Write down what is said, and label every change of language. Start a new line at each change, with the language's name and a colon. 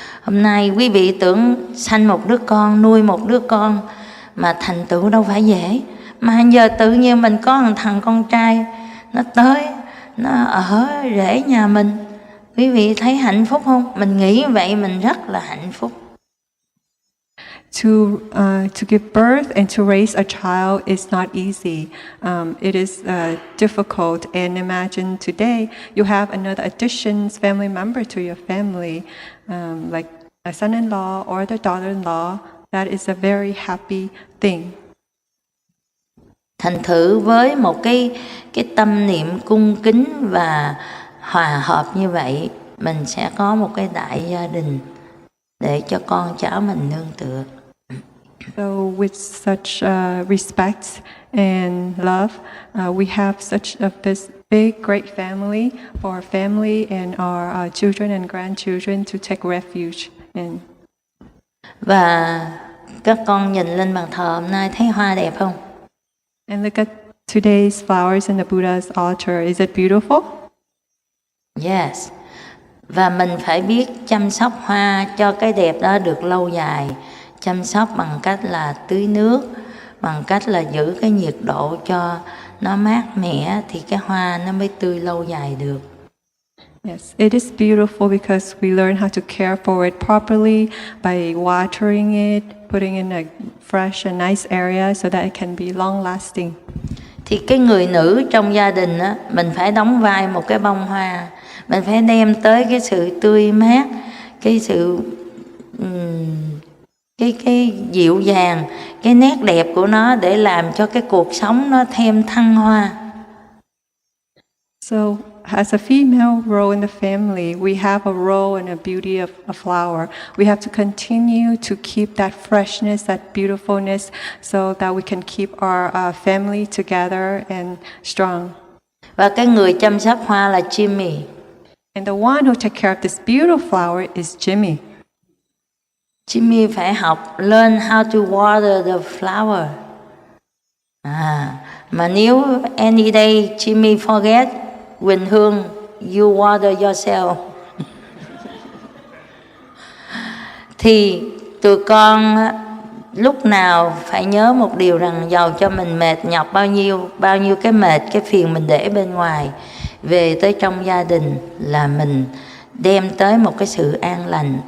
Vietnamese: Hôm nay quý vị tưởng sanh một đứa con, nuôi một đứa con mà thành tựu đâu phải dễ. Mà giờ tự nhiên mình có một thằng con trai, nó tới, nó ở rễ nhà mình. Quý vị thấy hạnh phúc không? Mình nghĩ vậy mình rất là hạnh phúc.
English: To give birth and to raise a child is not easy. It is difficult. And imagine today you have another additions family member to your family, like a son-in-law or the daughter-in-law. That is a very happy thing.
Vietnamese: Thành thử với một cái tâm niệm cung kính và hòa hợp như vậy, mình sẽ có một cái đại gia đình để cho con cháu mình nương tựa.
English: So with such respect and love, we have such this big, great family for our family and our children and grandchildren to take refuge in.
Vietnamese: Và các con nhìn lên bàn thờ hôm nay thấy hoa đẹp không?
English: And look at today's flowers in the Buddha's altar. Is it beautiful? Yes.
Vietnamese: Và mình phải biết chăm sóc hoa cho cái đẹp đó được lâu dài. Chăm sóc bằng cách là tưới nước, bằng cách là giữ cái nhiệt độ cho nó mát mẻ thì cái hoa nó mới tươi lâu dài được.
English: Yes, it is beautiful because we learn how to care for it properly by watering it, putting in a fresh and nice area so that it can be long lasting.
Vietnamese: Thì cái người nữ trong gia đình á, mình phải đóng vai một cái bông hoa, mình phải đem tới cái sự tươi mát, cái sự cái dịu dàng, cái nét đẹp của nó để làm cho cái cuộc sống nó thêm thăng hoa.
English: So, as a female role in the family, we have a role and a beauty of a flower. We have to continue to keep that freshness, that beautifulness, so that we can keep our family together and strong.
Vietnamese: Và cái người chăm sóc hoa là Jimmy.
English: And the one who takes care of this beautiful flower is Jimmy. Jimmy
Vietnamese: phải học
English: learn how to water the flower.
Vietnamese: Mà nếu
English: any day Jimmy forget, Quỳnh Hương, you water yourself.
Vietnamese: Thì tụi con lúc nào phải nhớ một điều rằng giàu cho mình mệt nhọc bao nhiêu cái mệt, cái phiền mình để bên ngoài, về tới trong gia đình là mình đem tới một cái sự an lành.